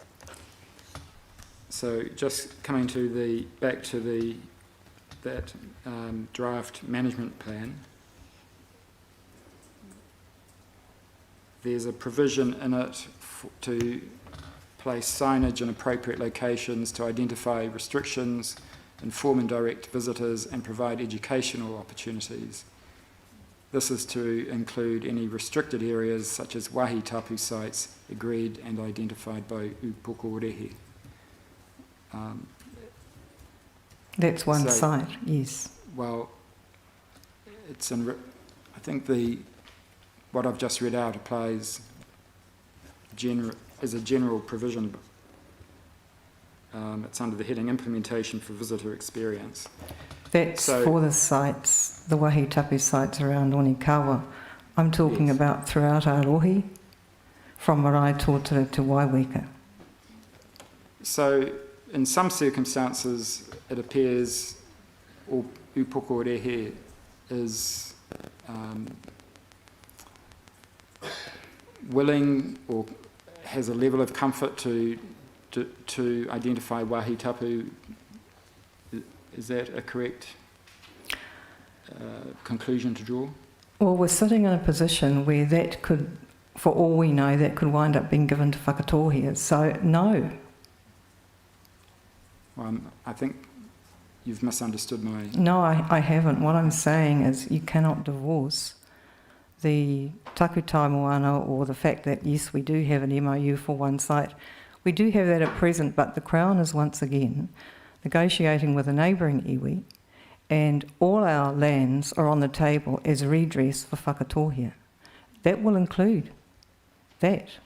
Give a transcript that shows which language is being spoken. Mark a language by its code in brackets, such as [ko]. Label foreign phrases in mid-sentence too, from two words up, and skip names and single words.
[en] So just coming to back to that draft management plan, there's a provision in it to place signage in appropriate locations to identify restrictions, inform and direct visitors and provide educational opportunities. This is to include any restricted areas such as [mi] wāhi tapu [en] sites agreed and identified by Upokorehe. That's one So- site, yes. Well, it's I think what I've just read out applies as a general provision. It's under the heading Implementation for Visitor Experience. That's So- for the sites, the [mi] wāhi tapu [en] sites around Onikawa. I'm talking Yes. about throughout Arohi, from Marae Tōtara to Waiweka. So, in some circumstances, it appears Upokorehe is willing or has a level of comfort to identify [mi] wāhi tapu. [en] Is that a correct conclusion to draw? Well, we're sitting in a position where that could, for all we know, that could wind up being given to whakatōhea. So, no. I think you've misunderstood my... No, I haven't. What I'm saying is you cannot divorce the [mi] taku tai moana [en] or the fact that, yes, we do have an MOU for one site. We do have that at present, but the Crown is once again negotiating with a neighbouring iwi, and all our lands are on the table as redress for whakatōhea. That will include that.